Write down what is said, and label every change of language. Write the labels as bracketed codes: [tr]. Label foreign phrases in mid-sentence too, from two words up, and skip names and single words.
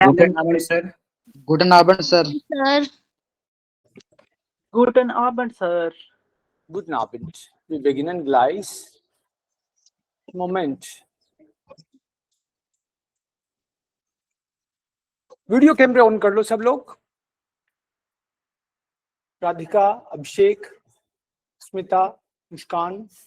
[de] Guten Abend, Sir. Guten Abend, sir. Sir, Guten Abend, Sir. Guten Abend. Wir beginnen gleich. Moment. [hi] वीडियो कैमरे ऑन कर लो सब लोग। राधिका, अभिषेक, स्मिता, मुस्कान।